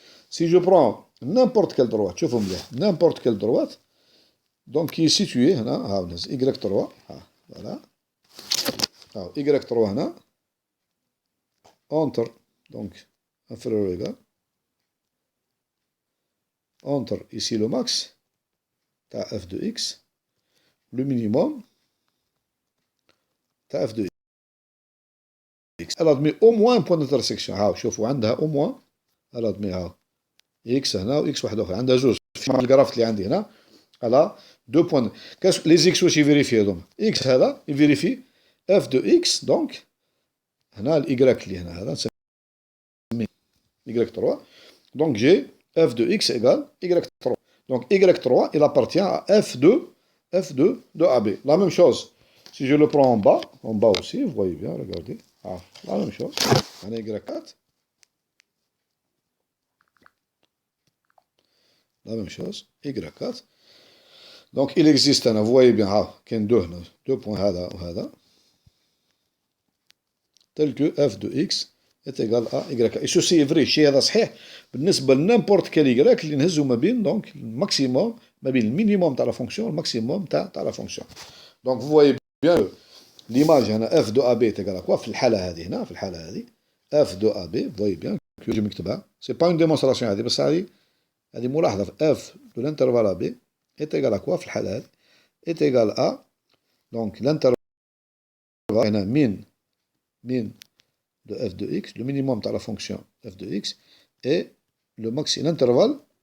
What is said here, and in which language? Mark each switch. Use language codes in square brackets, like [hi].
[fr] Si je prends n'importe quelle droite, [ar] شوفوا مليح, [fr] n'importe quelle droite, donc qui est située هنا, Y3, voilà, Y3 هنا, entre, donc inférieur ou égal, entre ici le max, t'as f de x, le minimum, t'as f de x. Elle admet au moins un point d'intersection. [ar] شوفوا عندها [fr] au moins, elle admet x [ar] هنا و x واحد اخرى, عندها جوج. في الجراف اللي عندي هنا, [fr] elle a deux points. Les x [ar] واش يفيريفي هذوما؟ x هذا يفيريفي f de x, donc هنا ال y اللي هنا هذا نسميه y3. [fr] Donc j'ai f de x égale y3. Donc y3 il appartient à f de AB. La même chose, si je le prends en bas aussi, vous voyez bien, regardez. La même chose. On a y4. La même chose, y4. Donc il existe, vous voyez bien, qu'il y a deux points [ar] هذا وهذا, [fr] tel que f de x est égal à y. Et ceci est vrai, [ar] الشيء هذا صحيح بالنسبة لنimporte quel y اللي نهزو ما بين donc الماكسيموم, ما بين المينيموم تاع la fonction والماكسيموم تاع la fonction. [fr] Donc vous voyez bien l'image هنا f de AB est égal à quoi [ar] في الحالة هذه هنا, [fr] في الحالة هذه f de AB, vous voyez bien que je مكتبها, c'est pas une démonstration هذه, [ar] بس هذه ملاحظة, [fr] f de l'intervalle AB est égal à quoi في الحالة هذه, est égal à donc l'intervalle هنا min de f de x, le minimum de la fonction f de x, et le maximum, l'intervalle,